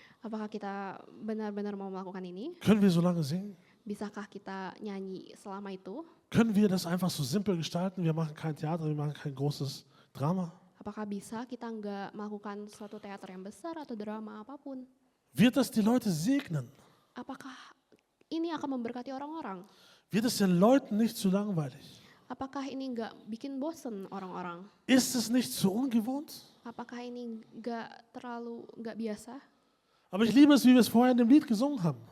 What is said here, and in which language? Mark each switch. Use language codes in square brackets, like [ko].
[id] Apakah kita benar-benar mau melakukan ini? [de] Können wir so lange singen? [id] Bisakah kita nyanyi selama itu? [de] Können wir das einfach so simpel gestalten? Wir machen kein Theater, wir machen kein großes Drama. [id] Apakah bisa kita nggak melakukan suatu teater yang besar atau drama apapun? [de] Wird das die Leute segnen? [id] Apakah ini akan memberkati orang-orang? [de] Wird es den Leuten nicht zu langweilig? [id] Apakah ini nggak bikin bosen orang-orang? [de] Ist es nicht zu ungewohnt? [id] Apakah ini nggak biasa? [de] Aber ich liebe es, wie wir es vorher in dem Lied gesungen haben.